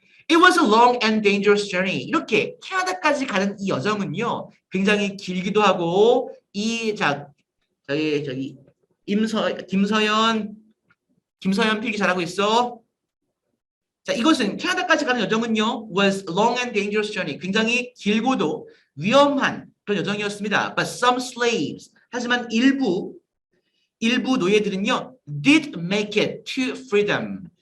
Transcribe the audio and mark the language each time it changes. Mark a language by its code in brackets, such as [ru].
[en] It was a long and dangerous journey. [ko] 이렇게 캐나다까지 가는 이 여정은요, 굉장히 길기도 하고 저기 김서연 필기 잘하고 있어. 자, 이것은 캐나다까지 가는 여정은요, [en] was a long and dangerous journey. [ko] 굉장히 길고도 위험한 그런 여정이었습니다. [en] But some slaves, [ko] 하지만 일부 노예들은요, [en] did make it to freedom.